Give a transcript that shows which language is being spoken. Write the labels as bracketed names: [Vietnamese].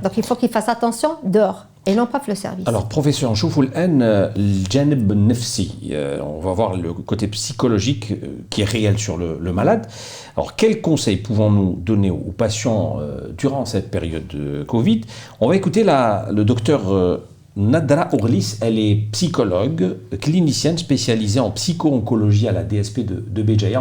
[French] Donc il faut qu'ils fassent attention dehors et non pas le service. Alors professeur, [Arabic] نشوفوا الآن الجانب النفسي. [French] On va voir le côté psychologique qui est réel sur le malade. Alors quels conseils pouvons-nous donner aux patients durant cette période de Covid? On va écouter le docteur Nadra Ourlis. Elle est psychologue, clinicienne spécialisée en psycho-oncologie à la DSP de Béjaïa.